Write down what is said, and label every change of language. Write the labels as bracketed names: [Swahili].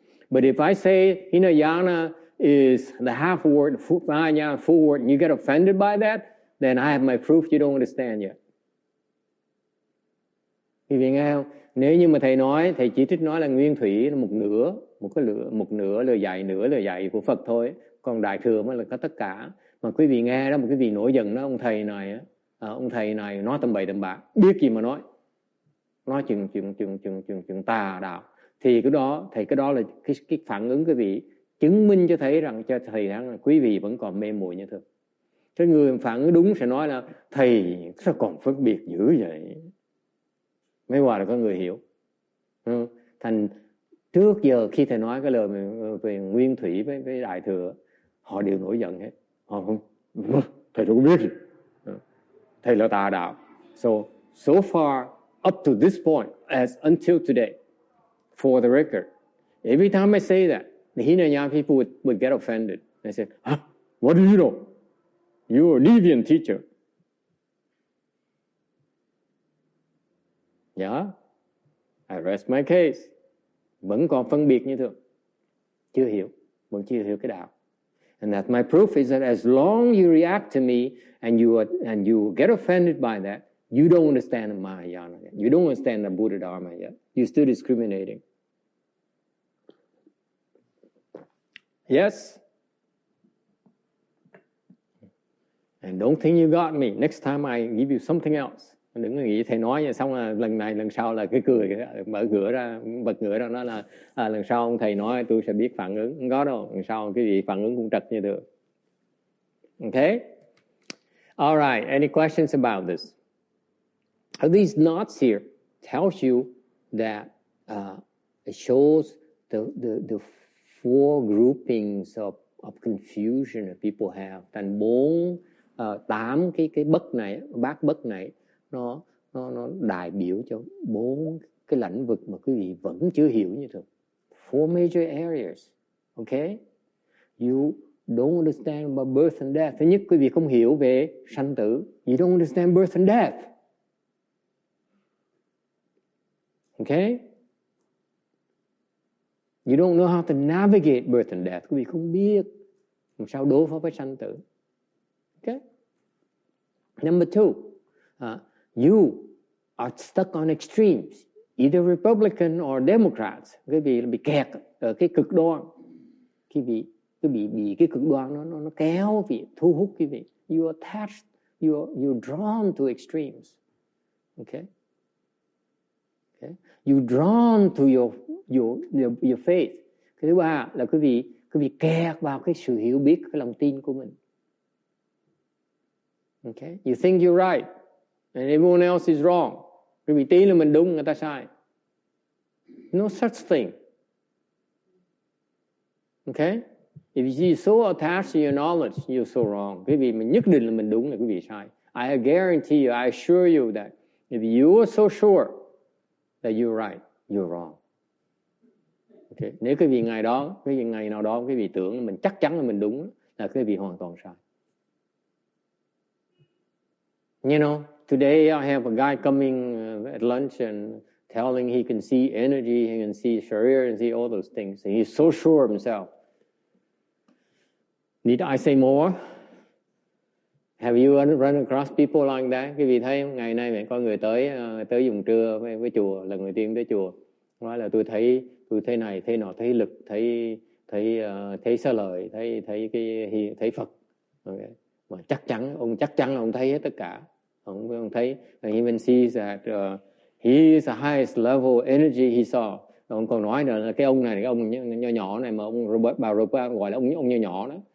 [English] But if I say Hinayana is the half word, Mahayana full word, and you get offended by that, then I have my proof you don't understand yet. [Vietnamese] Quý vị nghe không? Nếu như mà thầy chỉ trích nói là nguyên thủy là một nửa lời dạy của Phật thôi, còn đại thừa mới là có tất cả. Mà quý vị nghe đó, một quý vị nổi giận đó, ông thầy này nói tầm bậy tầm bạ, biết gì mà nói chuyện tà đạo, thì cái đó là cái phản ứng quý vị chứng minh cho thầy rằng là quý vị vẫn còn mê muội như thường. Cái người phản ứng đúng sẽ nói là thầy sao còn phân biệt dữ vậy. Mới qua là có người hiểu. Thành trước giờ khi thầy nói cái lời về nguyên thủy với đại thừa, họ đều nổi giận hết. Họ không, thầy đâu có biết gì. Thầy là tà đạo. [English] So far up to this point, as until today, for the record, every time I say that, the Hinayana people would get offended. They said, what do you know? You're a deviant teacher. Yeah, I rest my case. [Vietnamese] Vẫn còn phân biệt như thường. Chưa hiểu, vẫn chưa hiểu cái đạo. [English] And that my proof is that as long you react to me and you get offended by that, you don't understand the Mahayana yet. You don't understand the Buddha Dharma yet. You're still discriminating. Yes? And don't think you got me. Next time I give you something else. [Vietnamese] Đừng có nghĩ thầy nói vậy xong là lần này lần sau là cái cười mở cửa ra, bật cửa ra, nó là lần sau ông thầy nói tôi sẽ biết phản ứng. Không có đâu, lần sau cái gì phản ứng cũng trật như được. [English] Okay? All right, any questions about this? These knots here tells you that it shows the four groupings of confusion that people have. [Vietnamese] Thành 8 cái bất này, bát bất này, nó đại biểu cho 4 cái lãnh vực mà quý vị vẫn chưa hiểu như thường. [English] 4 major areas. Okay? You don't understand about birth and death. [Vietnamese] Thứ nhất, quý vị không hiểu về sanh tử. [English] You don't understand birth and death. Okay? You don't know how to navigate birth and death. [Vietnamese] Quý vị không biết làm sao đối phó với sanh tử. [English] Okay? Number 2, you are stuck on extremes, either Republican or Democrats. [Vietnamese] Quý vị bị kẹt ở cái cực đoan. Quý vị bị cái cực đoan nó kéo quý vị, thu hút quý vị. [English] You are attached, you're drawn to extremes. Okay? Okay? You're drawn to your faith. [Vietnamese] Cái thứ ba là quý vị kẹt vào cái sự hiểu biết, cái lòng tin của mình. [English] Okay? You think you're right and everyone else is wrong. [Vietnamese] Quý vị tin là mình đúng, người ta sai. [English] No such thing. Okay? If you're so attached to your knowledge, you're so wrong. [Vietnamese] Quý vị mình nhất định là mình đúng là quý vị sai. [English] I guarantee you, I assure you that if you are so sure that you're right, you're wrong. Okay? [Vietnamese] Nếu cái ngày nào đó quý vị tưởng là mình chắc chắn là mình đúng, là quý vị hoàn toàn sai. [English] You know, today I have a guy coming at lunch and telling he can see energy, he can see sharir, and see all those things. And he's so sure of himself. Need I say more? Have you run across people like that? [Vietnamese] Quý vị thấy ngày nay có người tới dùng trưa với chùa, lần đầu tiên tới chùa, nói là tôi thấy này, thấy nọ, thấy lực, thấy xá lợi, thấy Phật. Okay. Mà chắc chắn là ông thấy hết tất cả. Ông thấy, [English] and even sees that he is the highest level energy he saw. [Vietnamese] Ông còn nói là cái ông này, cái ông nhỏ này mà bà Roberta gọi là ông nhỏ đó.